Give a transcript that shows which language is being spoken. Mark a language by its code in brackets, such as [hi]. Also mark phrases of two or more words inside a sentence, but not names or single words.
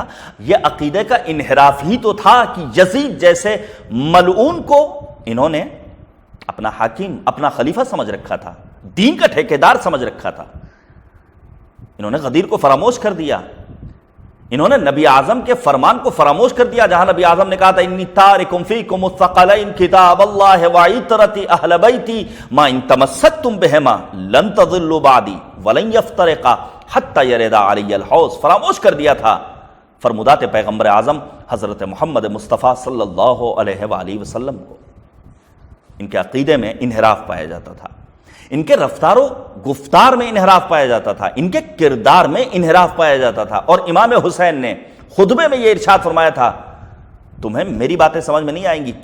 [ur] یہ عقیدے کا انحراف ہی تو تھا کہ یزید جیسے ملعون کو انہوں نے اپنا حاکم، اپنا خلیفہ سمجھ رکھا تھا، دین کا ٹھیکیدار سمجھ رکھا تھا. انہوں نے غدیر کو فراموش کر دیا، انہوں نے نبی اعظم کے فرمان کو فراموش کر دیا، جہاں نبی اعظم نے کہا تھا [ar] انی تارکم فیکم الثقلین کتاب اللہ وعطرتی اہل بیتی ما ان تمسکتم بہما لن تضلوا بعدی ولن یفترقا حتی یرد علی الحوض. [ur] فراموش کر دیا تھا فرمودات پیغمبر اعظم حضرت محمد مصطفیٰ [ar] صلی اللہ علیہ وآلہ وسلم [ur] کو. ان کے عقیدے میں انحراف پایا جاتا تھا، ان کے رفتار و گفتار میں انحراف پایا جاتا تھا، ان کے کردار میں انحراف پایا جاتا تھا. اور امام حسین نے خطبے میں یہ ارشاد فرمایا تھا تمہیں میری باتیں سمجھ میں نہیں آئیں گی.